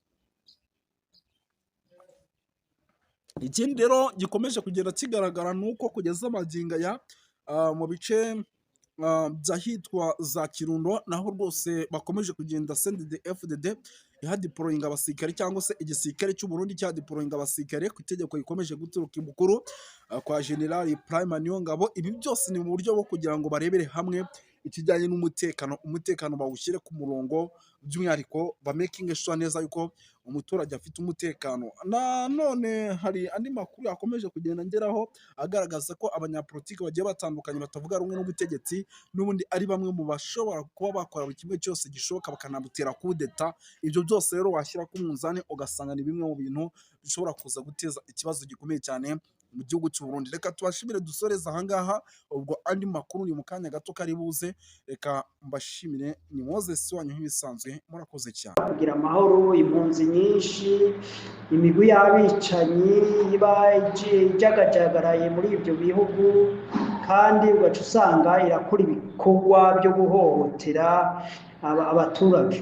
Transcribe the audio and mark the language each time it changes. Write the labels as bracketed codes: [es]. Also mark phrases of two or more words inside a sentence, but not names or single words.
[rw] Ikindi rero gikomeje kugenda kigaragara ni uko kugeza amagingo aya mu bice by'ahitwa za Kirundo naho rwose bakomeje kugenda CNDD-FDD ihadiporoyinga abasirikare, cyangwa se igisirikare cy'u Burundi cyadiporoyinga abasirikare ku itegeko rikomeje guturuka ibukuru kwa General Prime Niyongabo. Ibi byose ni mu buryo bwo kugira ngo barebere hamwe ikijyanye umutekano bawushyire ku murongo, by'umwihariko ba [en] making sure [rw] neza yuko umuturage afite umutekano. Nanone hari andi makuru yakomeje kugenda ngeraho agaragaza ko abanyapolitiki bagiye batandukanye batavuga rumwe n'ubutegetsi n'ubundi ari bamwe mu bashobora kuba bakora buri kimwe cyose gishoboka bakanamutera kudeta. Ibyo byose rero washyira ku munzani ugasanga ni bimwe mu bintu bishobora kuza guteza ikibazo gikomeye cyane mu gihugu cy'u Burundi. Reka tubashimire dusoreze ahangaha, ubwo andi makuru ni mu kanya gato kari buze. Reka mbashimire, ni Moses wanyu nk'ibisanzwe, murakoze cyane. [rn] Kugira amahoro, impunzi nyinshi, imigwi y'abicanyi iba ijagajagaraye muri ibyo bihugu, kandi ugaca usanga irakora ibikorwa byo guhohotera abaturage.